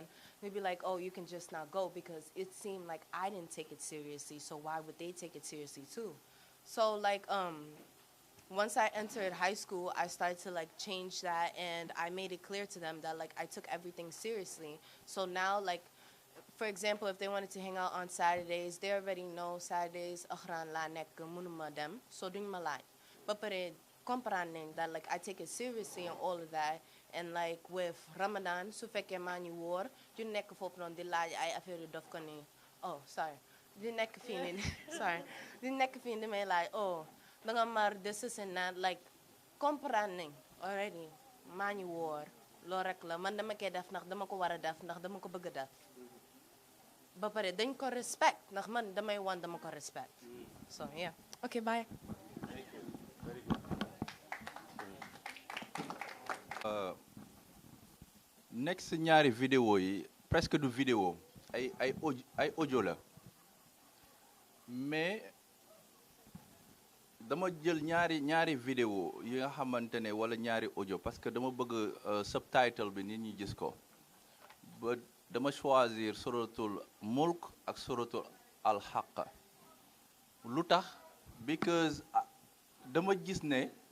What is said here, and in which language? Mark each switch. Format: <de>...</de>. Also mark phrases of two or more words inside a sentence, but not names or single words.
<en>They'd be like, oh, you can just not go, because it seemed like I didn't take it seriously, so why would they take it seriously too? So like once I entered high school, I started to like change that, and I made it clear to them that like I took everything seriously. So now like, for example, if they wanted to hang out on Saturdays, they already know Saturdays</en> <wo>Ahran la nek munuma dem,</wo> <en>so</en> <wo>duñ ma laaj.</wo> <en>But comprendre that like I take it seriously and all of that. And like with Ramadan,</en> <wo>su fekkee maa ngi woor, du nekk foofu noonu di laaj ay affaire yu dof ko ni,</wo> <en>oh sorry,</en> <wo>di nekk fii ni sorry, di nekk fii ni may laaj, oh danga mar de</wo> <en>this and that,</en> <wo>like comprendre already maa ngi woor loolu rek la man dama koy def ndax dama ko war a def ndax dama ko bëgg a def ba pare dañ ko respect ndax man damay wan dama ko respect</wo> <en>so yeah okay bye.</en> <wo>next ñaari vidéo yi presque du vidéo ay audio la mais dama jël ñaari vidéo yi nga xamante ne wala ñaari audio</wo> <fr>parce que</fr> <wo>dama bëgg subtitle bi nit ñi gis ko ba dama choisir suratul mulk ak suratul al-haqq lu tax because dama gis ne</wo>